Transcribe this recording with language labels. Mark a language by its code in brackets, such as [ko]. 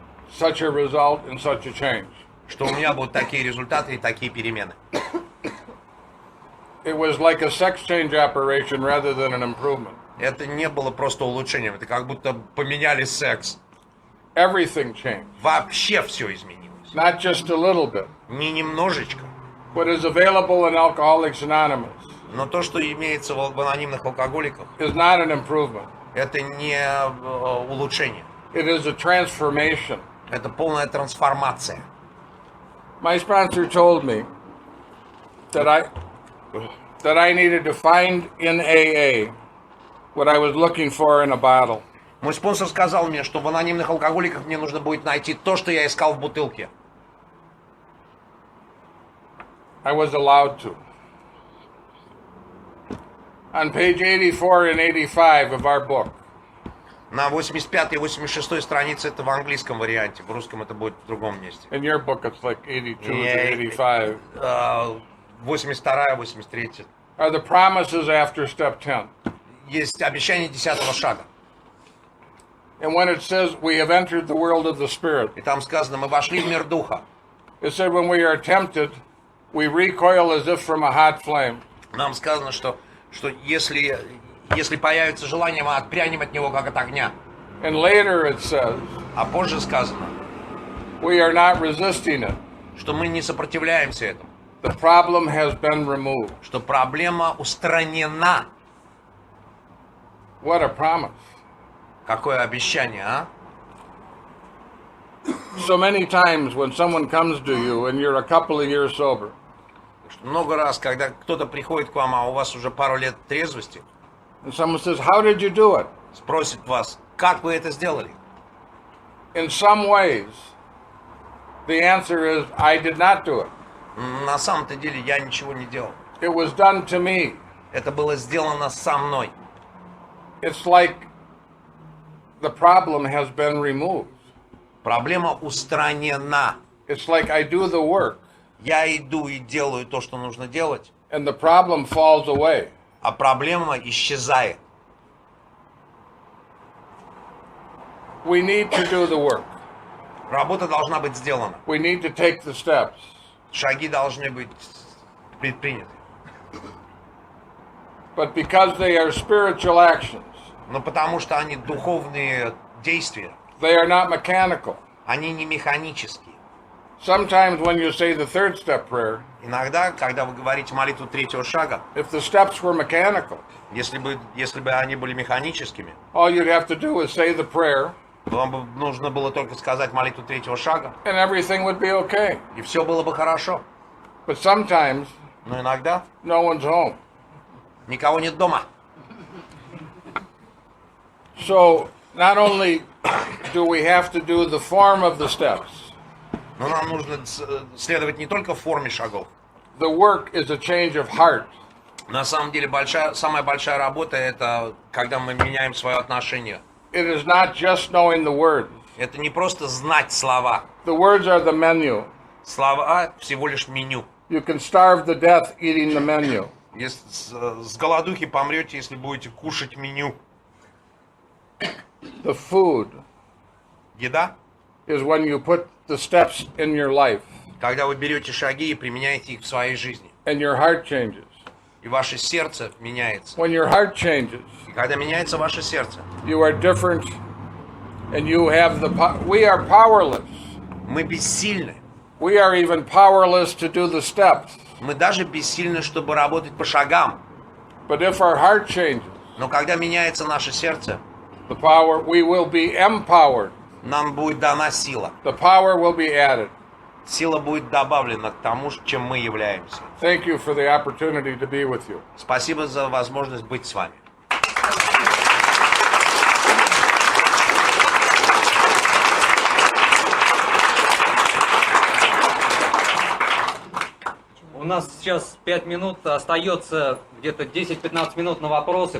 [en] such a result and such a change. [ru] у меня будут такие результаты и такие перемены. [en] It was like a sex change operation rather than an improvement. [ru] Это не было просто улучшением, это как будто поменяли секс. [en] Everything changed, [ru] Вообще все изменилось. [en] not just a little bit. [ru] Не немножечко, [en] What is available in Alcoholics Anonymous [ru] но то, что имеется в анонимных алкоголиках, [en] is not an improvement. [ru] это не улучшение. [en] It is a transformation. [ru] Это полная трансформация. [en] My sponsor told me that I needed to find in AA what I was looking for in a bottle. [ru] Мой спонсор сказал мне, что в анонимных алкоголиках мне нужно будет найти то, что я искал в бутылке. [en] I was allowed to. On page 84 and 85 of our book, [ru] На 85 и 86 странице это в английском варианте, в русском это будет в другом месте. [en] in your book it's like 82 to 85, [ru] 82, 83. [en] are the promises after step 10. [ru] Есть обещание 10-го шага. [en] And when it says we have entered the world of the Spirit, [ru] И там сказано, мы вошли в мир духа. [en] it said when we are tempted, we recoil as if from a hot flame. [ru] Нам сказано, что если появится желание, мы отпрянем от него, как от огня. [en] And later it says, [ru] А позже сказано, [en] we are not resisting it. [ru] что мы не сопротивляемся этому, [en] The problem has been removed. [ru] что проблема устранена. [en] What a promise. [ru] Какое обещание, а? [en] So many times when someone comes to you and you're a couple of years sober, [ru] Много раз, когда кто-то приходит к вам, а у вас уже пару лет трезвости, [en] and someone says, how did you do it? [ru] спросит вас, как вы это сделали? [en] In some ways, the answer is, I did not do it. [ru] На самом-то деле я ничего не делал. [en] It was done to me. [ru] Это было сделано со мной. [en] It's like the problem has been removed. [ru] Проблема устранена. [en] It's like I do the work [ru] Я иду и делаю то, что нужно делать, [en] and the problem falls away. [ru] а проблема исчезает. [en] We need to do the work. [ru] Работа должна быть сделана. [en] We need to take the steps. [ru] Шаги должны быть предприняты. [en] But because they are spiritual actions, [ru] Но потому что они духовные действия, [en] they are not mechanical. [ru] они не механические. [en] Sometimes when you say the third step prayer, [ru] Иногда, когда вы говорите молитву третьего шага, [en] if the steps were mechanical, [ru] если бы они были механическими, [en] all you'd have to do is say the prayer [ru] вам бы нужно было только сказать молитву третьего шага, [en] and everything would be okay. [ru] и все было бы хорошо. [en] But sometimes [ru] Но иногда [en] no one's home. [ru] никого нет дома. [en] So not only do we have to do the form of the steps, [ru] Но нам нужно следовать не только форме шагов. [en] the work is a change of heart. [ru] На самом деле самая большая работа это когда мы меняем свое отношение. [en] It is not just knowing the words. [ru] Это не просто знать слова. [en] The words are the menu. [ru] Слова всего лишь меню. [en] You can starve to death eating the menu. [ru] С голодухи помрете, если будете кушать меню. [en] The food [ru] Еда, [en] is when you put the steps in your life [ru] когда вы берете шаги и применяете их в своей жизни. [en] and your heart changes. [ru] И ваше сердце меняется. [en] When your heart changes, [ru] И когда меняется ваше сердце, [en] you are different and you have the we are powerless. [ru] мы бессильны. [en] We are even powerless to do the steps. [ru] Мы даже бессильны, чтобы работать по шагам. [en] But if our heart changes, [ru] Но когда меняется наше сердце, [en] the power we will be empowered. [ru] нам будет дана сила. [en] The power will be added. [ru] Сила будет добавлена к тому, чем мы являемся. [en] Thank you for the opportunity to be with you. [ru] Спасибо за возможность быть с вами. У нас сейчас 5 минут, остается где-то 10-15 минут на вопросы.